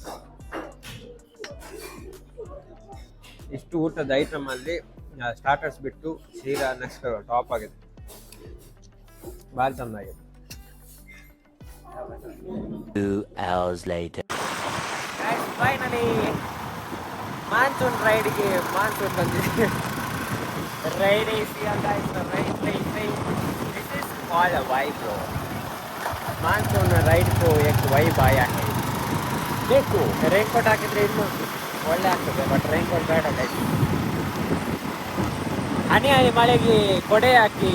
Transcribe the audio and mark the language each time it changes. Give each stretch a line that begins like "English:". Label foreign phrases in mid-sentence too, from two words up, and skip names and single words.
Kannada: ಇಷ್ಟು ಊಟದ ಐಟಮ್ ಅಲ್ಲಿ ಸ್ಟಾರ್ಟರ್ಸ್ ಬಿಟ್ಟು ಶೀರಾ
English: next top
Kannada: ಆಗಿದೆ, ಭಾರಿ ಚೆನ್ನಾಗಿದೆ.
English: 2 hours later. finally monsoon rideಗೆ
Kannada: ಬಂದಿದೆ.
English: Rain is here, guys. Rain. This is all a vibe, bro. Monsoon ride
Hindi: को एक vibe आया है.
Kannada: देखो, रेनकोट ಹಾಕಿದ್ರೆ ಇನ್ನು ಒಳ್ಳೆ ಆಗ್ತದೆ,
English: but raincoat
Kannada: ಬೇಡ ಗೈಸ್. ಹನಿ ಮಳೆಗೆ ಕೊಡೆ ಹಾಕಿ